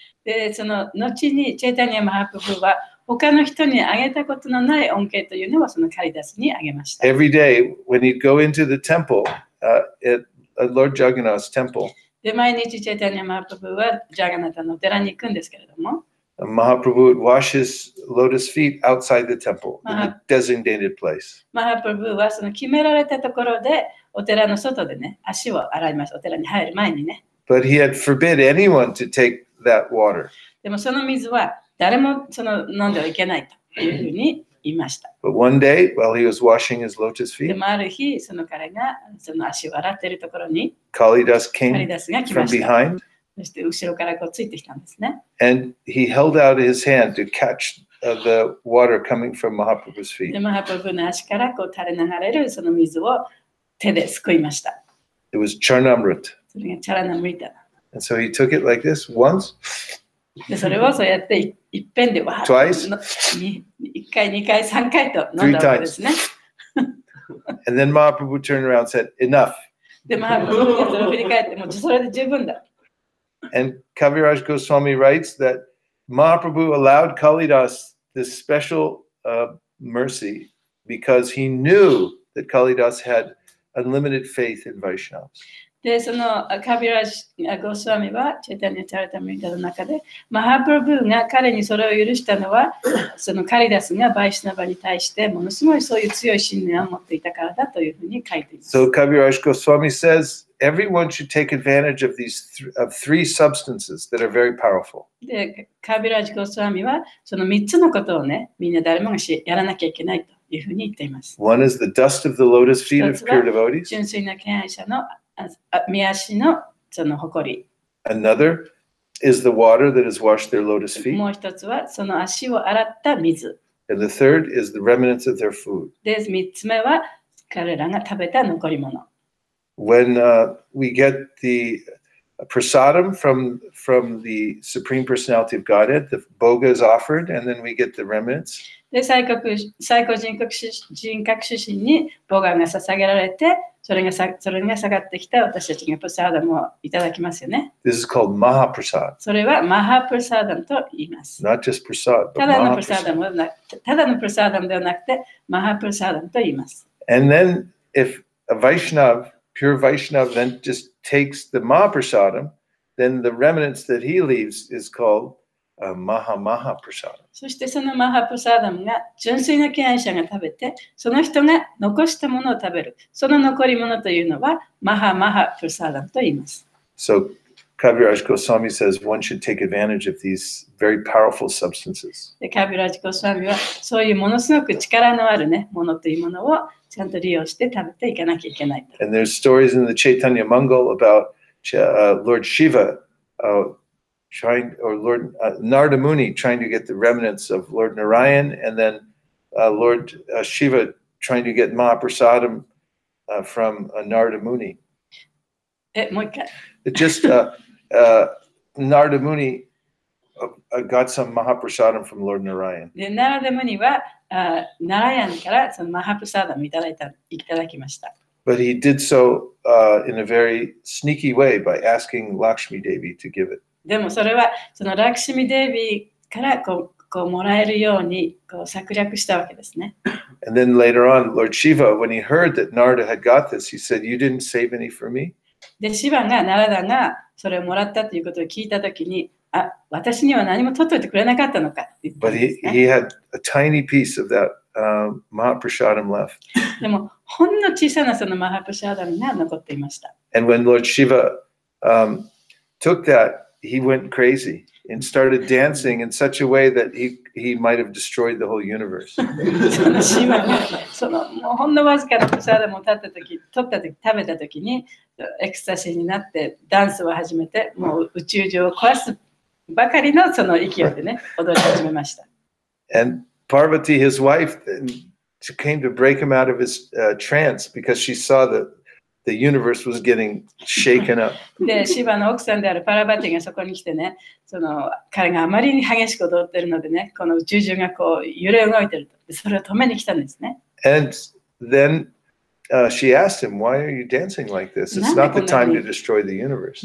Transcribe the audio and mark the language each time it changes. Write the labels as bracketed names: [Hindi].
[Japanese] で、その後にチェイタニア・マハプブは他の人にあげたことのない恩恵というのをそのカリダスにあげました。 [English] Every day when he'd go into the temple, at Lord Jagannath's temple, [Japanese] で、毎日チェイタニア・マハプブはジャガナタのお寺に行くんですけれども、 [English] Mahaprabhu would wash his lotus feet outside the temple in the designated place. [Japanese] マハプブはその決められたところでお寺の外でね、足を洗いました。お寺に入る前にね。 [English] But he had forbid anyone to take that water. [Japanese] でもその水は誰もその飲んではいけないというふうに言いました。 [English] But one day, while he was washing his lotus [Japanese] で [English] feet, [Japanese] もある日、その彼がその足を洗っているところに [English] Kalidas [Japanese] カリ [English] came [Japanese] ダスが来 [English] from [Japanese] ました。 [English] behind, [Japanese] そして後ろからこうついてきたんですね。 [English] and he held out his hand to catch the water coming from Mahaprabhu's [Japanese] で、 [English] feet. [Japanese] マハプブの足からこう垂れ流れるその水を手ですくいました。 [English] It was Charnamrit. [Japanese] それがチャラナムリタ。 [English] And so he took it like this once, [Japanese] で、それをそうやっていっぺんでわーっと [English] Twice? [Japanese] 1回、2回、3回と飲んだわけですね。 [English] and then Mahaprabhu turned around and said, enough. [Japanese] で、マハプブがそれを振り返って、もうそれで十分だ。 [English] And Kaviraj Goswami writes that Mahaprabhu allowed Kalidas this special mercy because he knew that Kalidas had unlimited faith in Vaishnavas. [Japanese] で、そのカビラジ・ゴスワミは、チェタニア・チャラタミリタの中で、マハプラブが彼にそれを許したのは、そのカリダスがバイシナバに対してものすごいそういう強い信念を持っていたからだというふうに書いています。 [English] So Kaviraj Goswami says everyone should take advantage of these three substances that are very powerful. [Japanese] で、カビラジ・ゴスワミは、その3つのことをね、みんな誰もがやらなきゃいけないというふうに言っています。 [English] One is the dust of the lotus feet of pure devotees. [Japanese] 純粋な敬愛者の見足のその誇り。 [English] Another is the water that has washed their lotus feet. [Japanese] もう一つはその足を洗った水。 [English] And the third is the remnants of their food. [Japanese] で、3つ目は彼らが食べた残り物。 [English] When we get the prasadam from the Supreme Personality of Godhead, the bhoga is offered, and then we get the remnants. [Japanese] で、最高人格主神にボガが捧げられて、それが下がってきた私たちがプサーダムをいただきますよね。 [English] This is called Mahaprasad. [Japanese] それはマハプサーダムと言います。 [English] Not just prasad, but [Japanese] ただのプサー [English] Mahaprasad. [Japanese] ダムではなくて、マハプサーダムと言います。 [English] And then if a Vaishnav, pure Vaishnav, then just takes the Mahaprasadam, then the remnants that he leaves is called Mahaprasadam. [Japanese] そしてそのマハプサーダムが純粋な敬愛者が食べて、その人が残したものを食べる。その残り物というのはマハプサーダムと言います。 [English] So Kaviraj Goswami says one should take advantage of these very powerful substances. [Japanese] で、カビラジコスワミはそういうものすごく力のあるね、ものというものをちゃんと利用して食べていかなきゃいけないと。 [English] And there's stories in the Chaitanya Mangal about Lord Shiva trying, or Lord Narada Muni trying to get the remnants of Lord Narayan, and then Lord Shiva trying to get Mahaprasadam from Narada Muni. [Japanese] もう一回。 [English] It just Narada Muni got some Mahaprasadam from Lord Narayan. [Japanese] で、ナラダムニはナラヤンからそのマハプサーダムいただきました。 [English] But he did so in a very sneaky way by asking Lakshmi Devi to give it. [Japanese] でもそれはそのラクシミデービーからこうもらえるようにこう策略したわけですね。 [English] And then later on, Lord Shiva, when he heard that Narada had got this, he said, "You didn't save any for me?" [Japanese] で、シバがナラダがそれをもらったということを聞いたときに、私には何も取っといてくれなかったのかって言ったん [English] But [Japanese] ですね。 [English] he had a tiny piece of that Mahaprasadam left. [Japanese] でも、ほんの小さなそのマハプシャーダムが残っていました。 [English] And when Lord Shiva took that, he went crazy and started dancing in such a way that he might have destroyed the whole universe. [Japanese] そのシバがそのもうほんのわずかなプシャーダムを取ったとき、食べたときにエクスタシーになってダンスを始めて、もう宇宙上を壊すばかりのその勢いでね、踊り始めました。 [English] And Parvati, his wife, came to break him out of his trance because she saw that the universe was getting shaken up. [Japanese] で、シバの奥さんであるパラバティがそこに来てね、その彼があまりに激しく踊ってるのでね、この宇宙中がこう揺れ動いてると。で、それを止めに来たんですね。 [English] And then she asked him, "Why are you dancing like this? It's not the time to destroy the universe."